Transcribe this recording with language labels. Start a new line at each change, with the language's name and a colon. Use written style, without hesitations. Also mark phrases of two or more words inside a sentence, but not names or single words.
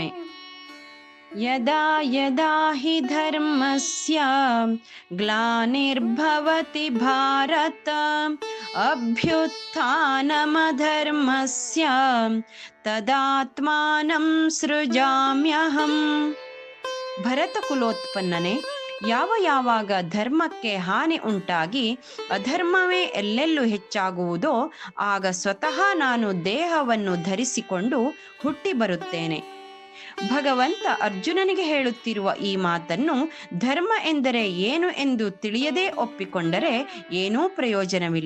Sanskrit: ಯದಾ ಯದಾ ಹಿ ಧರ್ಮಸ್ಯ ಗ್ಲಾನಿರ್ಭವತಿ ಭಾರತ ಅಭ್ಯುತ್ಥಾನಮಧರ್ಮಸ್ಯ ತದಾತ್ಮಾನಂ ಸೃಜಾಮ್ಯಹಂ.
Kannada: ಭರತ ಕುಲೋತ್ಪನ್ನನೆ, ಯಾವಾಗ ಧರ್ಮಕ್ಕೆ ಹಾನಿ ಉಂಟಾಗಿ ಅಧರ್ಮವೇ ಎಲ್ಲೆಲ್ಲೂ ಹೆಚ್ಚಾಗುವುದೋ ಆಗ ಸ್ವತಃ ನಾನು ದೇಹವನ್ನು ಧರಿಸಿಕೊಂಡು ಹುಟ್ಟಿ ಬರುತ್ತೇನೆ. ಭಗವಂತ ಅರ್ಜುನನಿಗೆ ಹೇಳುತ್ತಿರುವ ಈ ಮಾತನ್ನು ಧರ್ಮ ಎಂದರೆ ಏನು ಎಂದು ತಿಳಿಯದೇ ಒಪ್ಪಿಕೊಂಡರೆ ಏನೂ ಪ್ರಯೋಜನವಿಲ್ಲ.